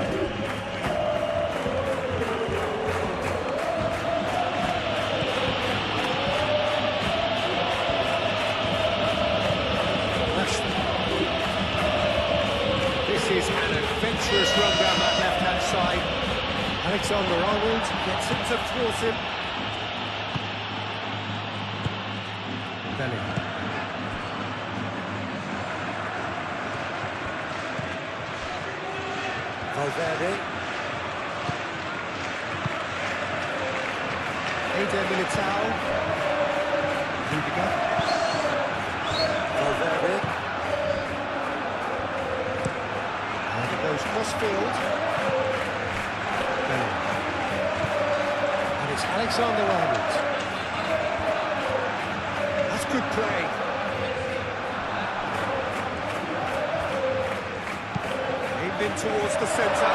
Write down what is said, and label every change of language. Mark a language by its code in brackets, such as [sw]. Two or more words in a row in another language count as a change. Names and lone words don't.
[en] This is an adventurous run down that left-hand side. Alexander-Arnold gets it to thwart him. Bellingham. Valverde. Eder Militao. Rudiger. Valverde. And it goes cross-field. Bellingham. And it's Alexander-Arnold. That's good play. Aimed in towards the centre.